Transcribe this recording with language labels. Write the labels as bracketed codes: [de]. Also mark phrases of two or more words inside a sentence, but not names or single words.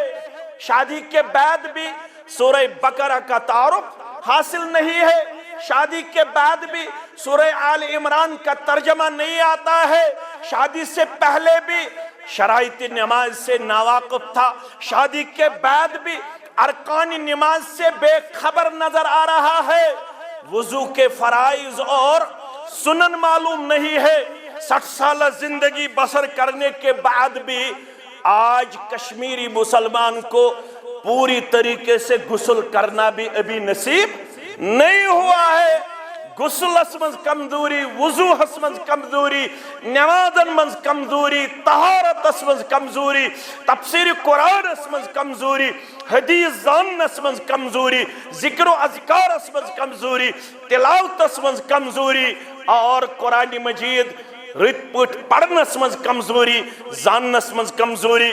[ur] شادی کے بعد بھی سورہ بقرہ کا تعارف حاصل نہیں ہے، شادی کے بعد بھی سورہ آل عمران کا ترجمہ نہیں آتا ہے، شادی سے پہلے بھی شرائط نماز سے ناواقف تھا، شادی کے بعد بھی ارکان نماز سے بےخبر نظر آ رہا ہے، وضو کے فرائض اور سنن معلوم نہیں ہے. 60 سال زندگی بسر کرنے کے بعد بھی آج کشمیری مسلمان کو پوری طریقے سے غسل کرنا بھی ابھی نصیب نہیں ہوا ہے. [ks] गुस्लस मज कमजोरी, वुजूहस मज कमजोरी, नमाजन मज कमजोरी, तहारतस मज कमजोरी, तफसीर कुरानस मज कमजोरी, हदीस जानस मज कमजोरी, जिक्र अज़कारस मज कमजोरी, तिलावतस मज कमजोरी और कुरान मजीद रित पट पढ़नस मज कमजोरी, जानस मज कमजोरी।